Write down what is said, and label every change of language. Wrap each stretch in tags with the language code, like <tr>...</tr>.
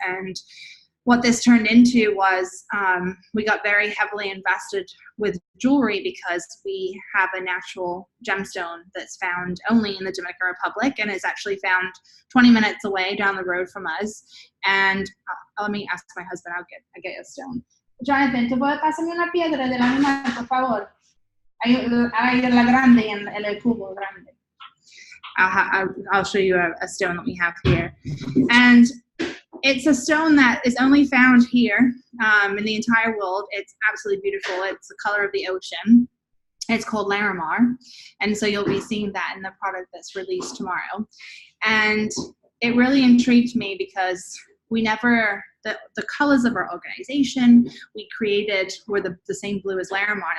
<en>And what this turned into was we got very heavily invested with jewelry because we have a natural gemstone that's found only in the Dominican Republic and is actually found 20 minutes away down the road from us. And let me ask my husband, I'll get a stone.</en> <es>Jonathan, ¿tú puedes pasarme una piedra del animal, por favor? Hay la grande en el cubo grande.</es> <en>I'll show you a stone that we have here. And it's a stone that is only found here in the entire world. It's absolutely beautiful. It's the color of the ocean. It's called Larimar. And so you'll be seeing that in the product that's released tomorrow. And it really intrigued me because we never, the colors of our organization we created were the same blue as Larimar.</en>